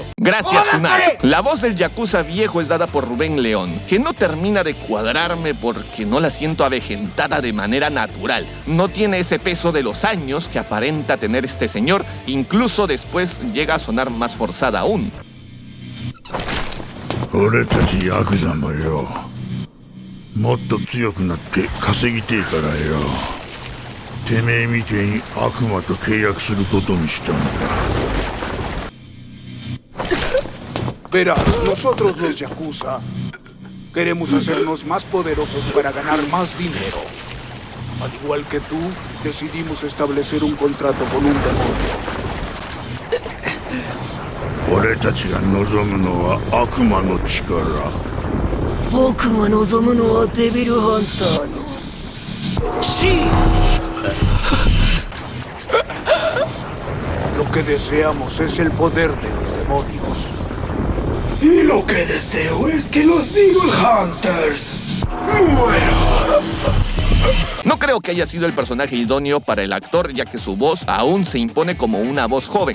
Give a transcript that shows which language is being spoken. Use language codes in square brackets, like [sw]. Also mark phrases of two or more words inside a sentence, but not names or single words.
[es] Gracias, Tsunade. La voz del yakuza viejo es dada por Rubén León, que no termina de cuadrarme porque no la siento avejentada de manera natural. No tiene ese peso de los años que aparenta tener este señor, incluso después llega a sonar más forzada aún. [ja] 俺たちヤクザもよ、もっと強くなって稼ぎてえからよ、てめえみてえに悪魔と契約することにしたんだ。 [es] Verás, nosotros los Yakuza queremos hacernos más poderosos para ganar más dinero. Al igual que tú, decidimos establecer un contrato con un demonio. [ja] 俺たちが望むのは悪魔の力。僕が望むのはデビルハンターの死。 [es] Lo que deseamos es el poder de los demonios. Y lo que deseo es que los Devil Hunters mueran. No creo creo que haya sido el personaje idóneo para el actor, ya que su voz aún se impone como una voz joven.